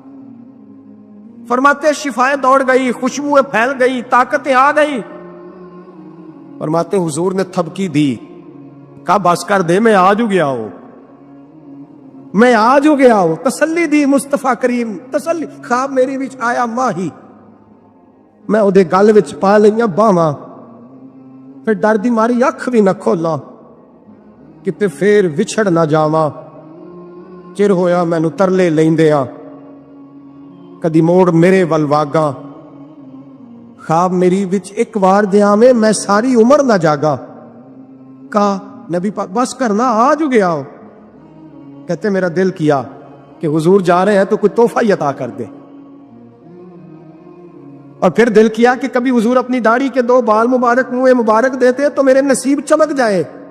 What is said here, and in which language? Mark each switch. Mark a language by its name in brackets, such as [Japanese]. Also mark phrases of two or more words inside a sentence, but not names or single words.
[Urdu] فرماتے شفائیں دوڑ گئی, خوشبوئیں پھیل گئی, طاقتیں آ گئی. [Punjabi] فرماتے حضور نے تھبکی دی, کہا بس کر دے میں آج ہو گیا ہوں, میں آج ہو گیا ہوں. تسلی دی مصطفیٰ کریم, تسلی. خواب میری وچ آیا ماہی, میں اودے گل وچ پا لئیاں باواں, پھر ڈر دی ماری اکھ بھی نہ کھولا کتے پھر وچھڑ نہ جاواں. چر ہویا مینوں ترلے لیندیاں, کدی موڑ میرے ول واگاں. خواب میری وچ ایک وار دیاں میں ساری عمر نہ جاگا. کہا نبی پاک بس کرنا آج ہو گیا ہو. [Urdu] کہتے میرا دل کیا کہ حضور جا رہے ہیں تو کوئی تحفہ ہی عطا کر دے. اور پھر دل کیا کہ کبھی حضور اپنی داڑھی کے 2 بال مبارک منہ مبارک دیتے تو میرے نصیب چمک جائے.